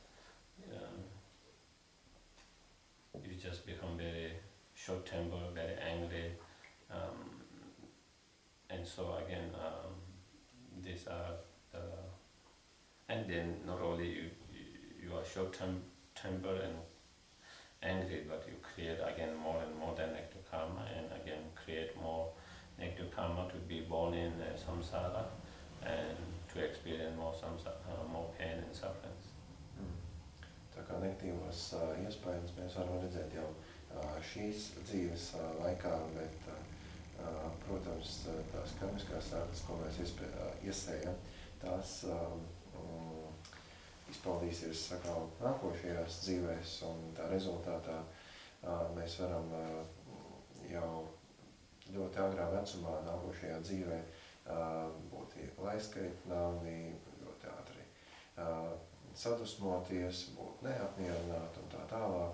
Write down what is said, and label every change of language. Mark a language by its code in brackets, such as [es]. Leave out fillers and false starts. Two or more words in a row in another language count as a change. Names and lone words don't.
[en] You just become very short-tempered, very angry, and so again, these are the, and then not only you are short-tempered and angry, but you create again more and more than negative karma, and again create more negative karma to be born in samsara and to experience more pain and sufferings. [lv] Tā kā negatīvās iespējas mēs varam redzēt jau šīs dzīves laikā, bet, protams, tās karmiskās sēklas, ko mēs iesējam, tās izpaudīsies nākošajās dzīvēs, un tā rezultātā mēs varam jau ļoti agrā vecumā nākošajā dzīvē būt aizskaitnāmi, ļoti ātri sadusmoties, būt neapmierināti un tā tālāk.